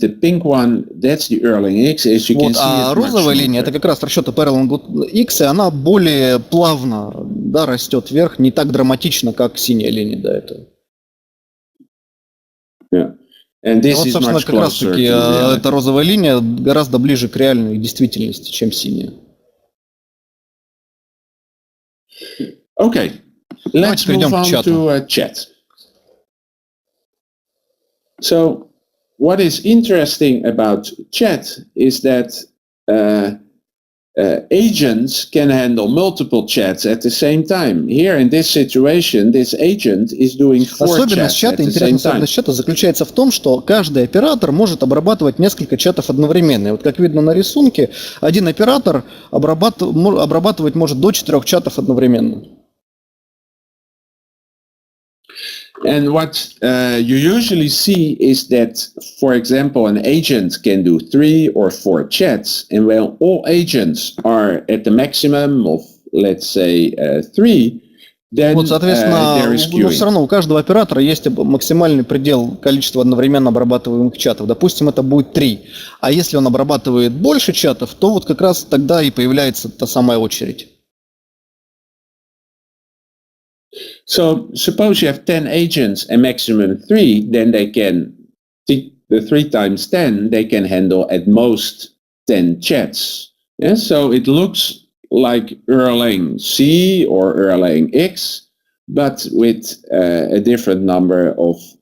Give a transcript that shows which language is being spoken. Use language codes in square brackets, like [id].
[en] The pink one, that's the Erlang X, as you can see. [ru] А розовая линия это как раз расчеты по Erlang X, и она более плавно, да, растет вверх, не так драматично, как синяя линия до этого. [en] Yeah. And this [ru] вот, [en] is [ru] собственно, [en] much [ru] как раз [en] closer [ru] таки [en] to [ru] эта розовая линия гораздо ближе к реальной действительности, чем синяя. [en] Okay, let's move on to chat. So, what is interesting about chat is that agents can handle multiple chats at the same time. Here, in this situation, this agent is doing 4 chats at the same time. [ru] Особенность чата заключается в том, что каждый оператор может обрабатывать несколько чатов одновременно. И вот как видно на рисунке, один оператор обрабатывать может до 4 чатов одновременно. [en] And what you usually see is that, for example, an agent can do 3 or 4 chats, and when all agents are at the maximum of, let's say, 3, then [ru] Вот, соответственно, [en] there is [ru] но [en] queuing. [ru] все равно у каждого оператора есть максимальный предел количества одновременно обрабатываемых чатов. Допустим, это будет 3. А если он обрабатывает больше чатов, то вот как раз тогда и появляется та самая очередь. [en] So suppose you have 10 agents and maximum 3, then they can, the 3 times 10, they can handle at most 10 chats. Yeah? So it looks like Erlang C or Erlang X, but with a different number of